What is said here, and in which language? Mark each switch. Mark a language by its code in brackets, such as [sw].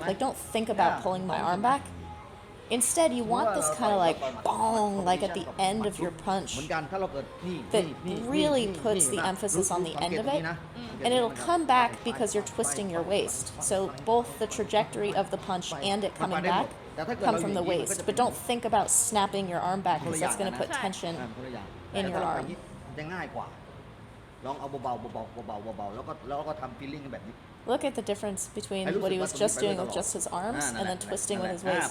[en] Like, don't think about pulling my arm back. Instead, you want this kind of like bong, like at the end of your punch, that really puts the emphasis on the end of it, and it'll come back because you're twisting your waist. So both the trajectory of the punch and it coming back come from the waist. But don't think about snapping your arm back because that's going to put tension in your arm. [th] จะง่ายกว่าลองเอาเบาๆเบาๆเบาๆเบาๆแล้วก็ทำฟีลลิ่งแบบนี้ [en] Look at the difference between what he was just doing with just his arms and then twisting with his waist.